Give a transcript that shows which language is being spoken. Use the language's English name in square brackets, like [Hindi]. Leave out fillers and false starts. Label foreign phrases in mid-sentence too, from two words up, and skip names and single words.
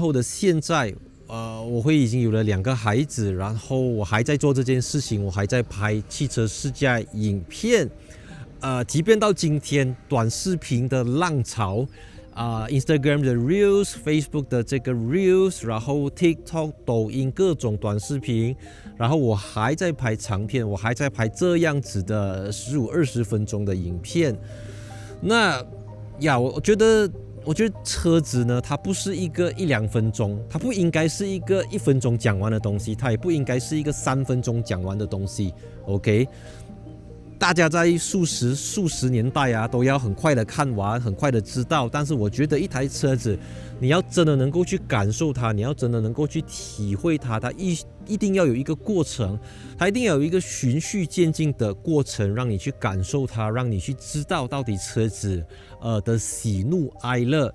[Chinese] 後的現在，我會已經有了2個孩子，然後我還在做這件事情，我還在拍汽車試駕影片，即便到今天短視頻的浪潮。Instagram 的 Reels、Facebook 的這個 Reels， 然後 TikTok、抖音各種短視頻，然後我還在拍長片，我還在拍這樣子的15-20分鐘的影片。那我覺得車子呢，它不是一個1-2分鐘，它不應該是一個1分鐘講完的東西，它也不應該是一個3分鐘講完的東西。OK。大家在數十年代都要很快的看完，很快的知道。但是我覺得一台車子，你要真的能夠去感受它，你要真的能夠去體會它，它一定要有一個過程，它一定要有一個循序漸進的過程，讓你去感受它，讓你去知道到底車子的喜怒哀樂。